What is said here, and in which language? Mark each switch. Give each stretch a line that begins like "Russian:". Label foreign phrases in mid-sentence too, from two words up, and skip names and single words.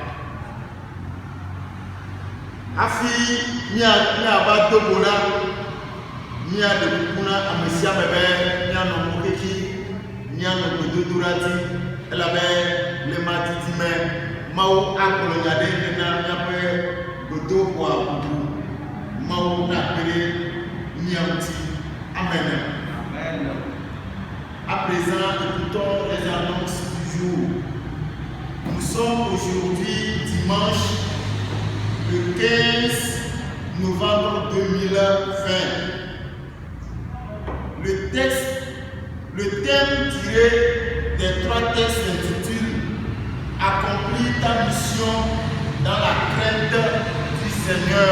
Ewe: Hafi miava dogo la miaɖe kuku na ame sia ame be mianɔ mo xexi mianɔ gbedodo la dzi elabe le ma didi me mawu agblɔ nya ɖe na miaƒe gbedoxɔa bubu mawu nakpe ɖe mia ŋuti. Amen.
French: À présent, écoutons les annonces du jour. Nous sommes aujourd'hui dimanche le 15 novembre 2020. Le thème tiré des 3 textes s'intitule Accomplis ta mission dans la crainte du Seigneur.